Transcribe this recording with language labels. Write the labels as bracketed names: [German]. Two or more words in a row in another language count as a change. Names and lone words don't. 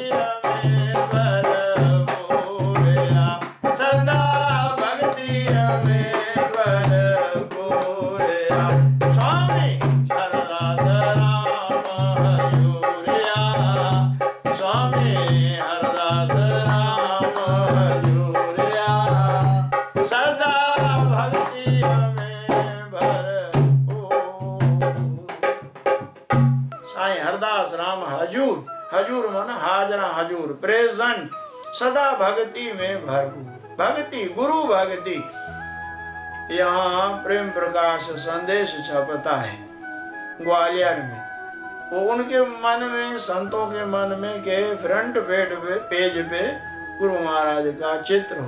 [Sindhi] हमें भरपूरिया, सदा भक्ति हमें भरपूरिया, स्वामी हरदास राम हजूरिया, स्वामी हरदास राम हजूरिया, सदा भक्ति हमें भरपूर। साईं हरदास राम हजूर, हजूर मन हाजरा हजूर, प्रेजेंट, सदा भक्ति में भरपूर, भक्ति गुरु भक्ति। [Hindi] यहाँ प्रेम प्रकाश संदेश छपता है ग्वालियर में, वो उनके मन में, संतों के मन में के [English] front page [Hindi] पे गुरु महाराज का चित्र हो।